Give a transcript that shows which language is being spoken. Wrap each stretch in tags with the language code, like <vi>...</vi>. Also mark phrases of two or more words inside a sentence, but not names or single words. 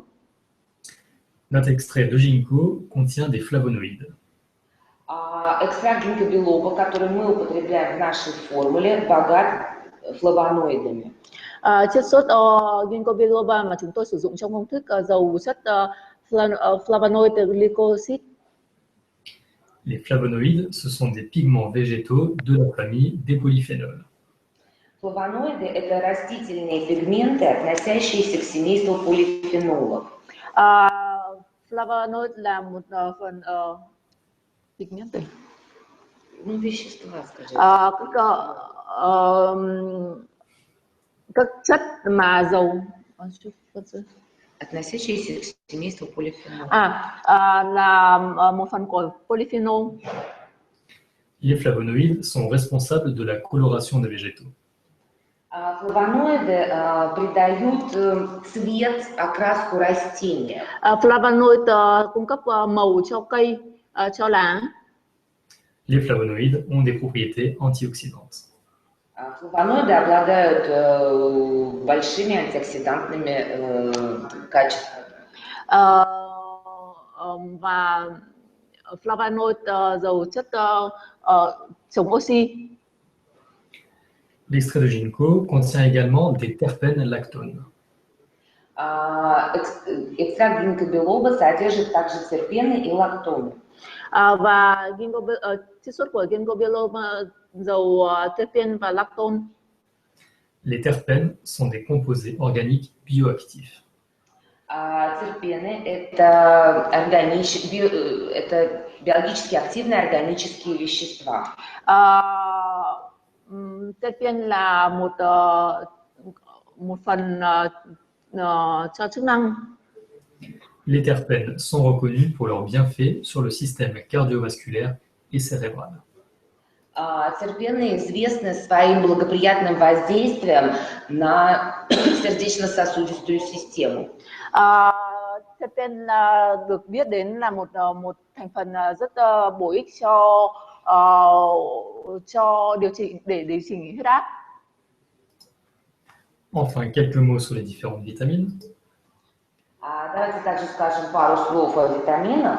<fr>Notre extrait de ginkgo contient des flavonoïdes.</fr> <ru>Экстракт ginkgo biloba, который мы употребляем в нашей формуле, богат флавоноидами.</ru> <vi>Chất sốt ginkgo biloba mà chúng tôi sử dụng trong công thức giàu chất flavonoid glycoside.</vi> <fr>Les flavonoïdes, ce sont des pigments végétaux de la famille des polyphénols.</fr> <ru>Флавоноиды – это растительные пигменты, относящиеся к семейству полифенолов.</ru> <vi>Flavonoid là một phần pigment.</vi> <ru>Вещества, скажем.</ru> <vi>Các chất mà giàu</vi> <ru>относящиеся к семейству полифенолов.</ru> <vi>Là một phần của polyphenol.</vi> <fr>Les flavonoïdes sont responsables de la coloration des végétaux.</fr> <ru>Флавоноиды придают цвет, окраску растения.</ru> <vi>Flavonoid cung cấp màu cho cây, cho lá.</vi> <fr>Les flavonoïdes ont des propriétés antioxydantes.</fr> <ru>Флавоноиды обладают большими антиоксидантными качествами.</ru> <vi>Và flavonoid giàu chất chống oxy.</vi> <fr>L'extrait de ginkgo contient également des terpènes lactones.</fr> <ru>Экстракт ginkgo biloba содержит также терпены и лактоны.</ru> <vi>Và chiết xuất của ginkgo biloba giàu terpene và lactone.</vi> <fr>Les terpènes sont des composés organiques bioactifs.</fr> <ru>Терпены это биологически активные органические вещества.</ru> <vi>Terpene là một phần cho chức năng.</vi> <fr>Les terpènes sont reconnus pour leurs bienfaits sur le système cardiovasculaire et cérébral.</fr> <ru>Терпены известны своим благоприятным воздействием на сердечно-сосудистую систему.</ru> <vi>Terpene được biết đến là một thành phần rất bổ ích cho điều chỉnh huyết áp.</vi> <fr>Enfin, quelques mots sur les différentes vitamines.</fr> <ru>Давайте также скажем пару слов о витаминах.</ru>